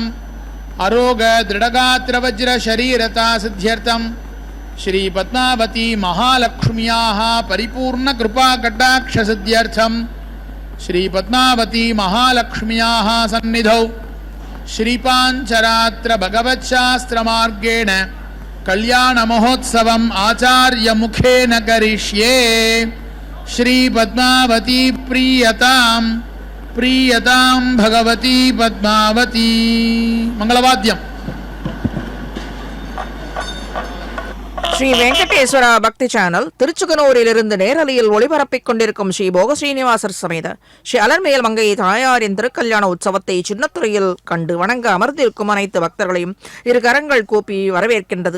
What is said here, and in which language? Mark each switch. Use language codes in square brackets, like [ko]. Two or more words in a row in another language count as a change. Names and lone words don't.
[sa] अरोग दृढगात्रवज्र शरीरता सिद्ध्यर्थं श्री पद्मावती महालक्ष्म्याः परिपूर्ण कृपा कटाक्ष सिद्ध्यर्थं श्री पद्मावती महालक्ष्म्याः सन्निधौ श्रीपांचरात्र भगवच्छास्त्र मार्गेण कल्याण महोत्सवम् आचार्य मुखेन करिष्ये. श्री पद्मावती प्रीयतां प्रीयतां भगवती पद्मावती. मंगलवाद्यम. [ta] ஸ்ரீ வெங்கடேஸ்வர பக்தி சேனல் திருச்சுகனூரிலிருந்து நேரலையில் ஒளிபரப்பிக் கொண்டிருக்கும் ஸ்ரீ போக ஸ்ரீனிவாசர் சமேத ஸ்ரீ அலர்மேல் மங்கை தாயாரின் திருக்கல்யாண உற்சவத்தை சின்னத்துறையில் கண்டு வணங்க அமர்ந்திருக்கும் அனைத்து பக்தர்களையும் இரு கரங்கள் கூப்பி வரவேற்கின்றது.